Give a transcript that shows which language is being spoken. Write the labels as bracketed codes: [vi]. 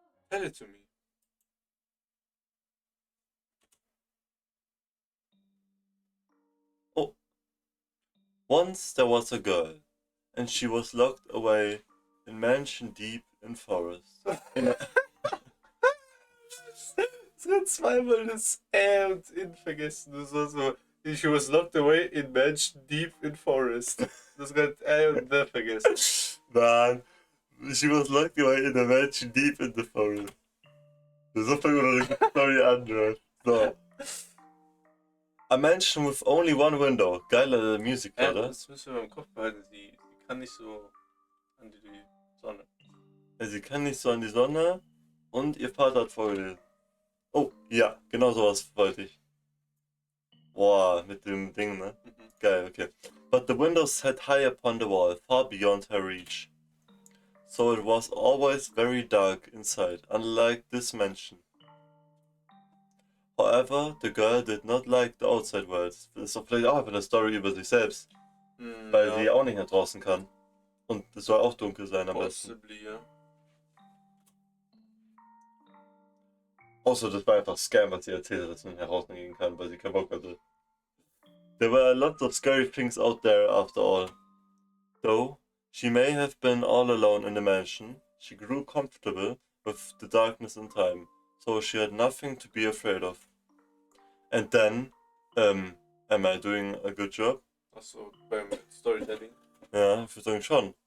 [en] Tell it to me. Oh. Once there was a girl, and she was locked away in mansion deep in forest. [de] Es hat zweimal das und in vergessen. Das war so. [en] She was locked away in mansion deep in forest. [de] Das hat und the vergessen. [en] Man, she was locked away in a mansion deep in the forest. [de] So fängt man die Story an, Bro. So. [en] A mansion with only one window. [de] Geiler Music, oder? Das müssen wir im Kopf behalten. Sie kann nicht so an die Sonne. Sie kann nicht so an die Sonne und ihr Vater hat vorgelesen. Oh, ja, genau sowas wollte ich. Boah, mit dem Ding, ne? Geil, okay. [en] But the window sat high upon the wall, far beyond her reach. So it was always very dark inside, unlike this mansion. However, the girl did not like the outside world. [de] Das ist doch vielleicht auch einfach eine Story über sich selbst. Weil sie auch nicht nach draußen kann. Und es soll auch dunkel sein am besten. [en] Possibly, ja. [de] Außer das war einfach Scam, was sie erzählt hat, dass man herausgehen kann, weil sie keinen Bock hatte. [en] There were lots of scary things out there after all. Though she may have been all alone in the mansion, she grew comfortable with the darkness in time, so she had nothing to be afraid of. And then, am I doing a good job? [de] Achso, beim Storytelling. Ja, ich würde sagen schon.